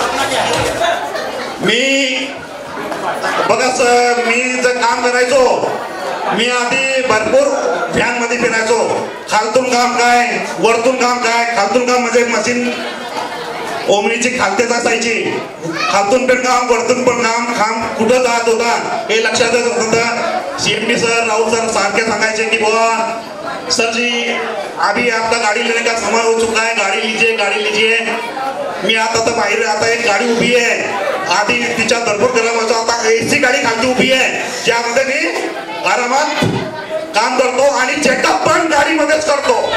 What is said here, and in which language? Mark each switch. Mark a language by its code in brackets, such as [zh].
[mr] मी बघा सर, मी जर काम करायचो, मी आधी भरपूर फॅन मध्ये फिरायचो। खालतून काम काय, वरतून काम काय। खालतून काम म्हणजे मशीन ओमनीची खालतेच असायची, खालतून पण काम, वरतून पण काम कुठं जात होता हे लक्षात येत होतं। [hi] सीएमडी सर, राहुल सर [mr] सारखे सांगायचे की [hi] बुवा सर जी अभी आपका गाड़ी लेने का समय हो चुका है, गाड़ी लीजिए। [mr] मी आता तर बाहेर, आता एक गाडी उभी आहे, आधी तिच्या भरपूर गरम होतो, आता एसी गाडी खालती उभी आहे ज्यामध्ये मी आरामात काम करतो आणि चेकअप पण गाडीमध्येच करतो।